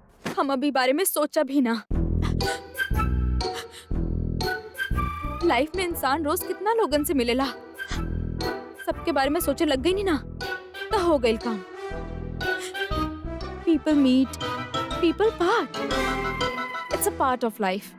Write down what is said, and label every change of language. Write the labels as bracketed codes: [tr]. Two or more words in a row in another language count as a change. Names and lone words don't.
[bho] हम अभी बारे में सोचा भी ना। लाइफ में इंसान रोज कितना लोगन से मिलेला, सबके बारे में सोचे लग गई नहीं ना, तो हो गई काम। [en] People meet, people part, it's a part of life.